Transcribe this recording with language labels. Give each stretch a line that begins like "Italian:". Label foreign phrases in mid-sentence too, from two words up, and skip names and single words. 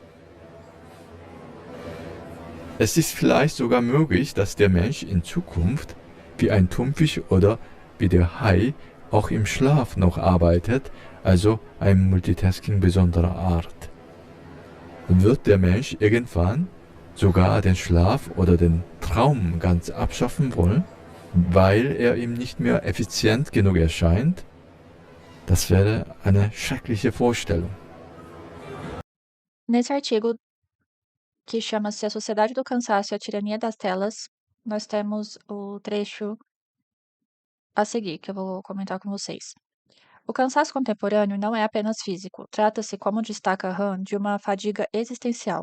German: Es ist vielleicht sogar möglich, dass der Mensch in Zukunft wie ein Thunfisch oder wie der Hai auch im Schlaf noch arbeitet, also ein Multitasking besonderer Art. Wird der Mensch irgendwann sogar den Schlaf oder den Traum ganz abschaffen wollen, weil er ihm nicht mehr effizient genug erscheint? Das wäre eine schreckliche Vorstellung.
Portuguese: Nesse artigo, que chama-se A Sociedade do Cansaço e a Tirania das Telas, nós temos o trecho a seguir, que eu vou comentar com vocês. O cansaço contemporâneo não é apenas físico, trata-se, como destaca Han, de uma fadiga existencial.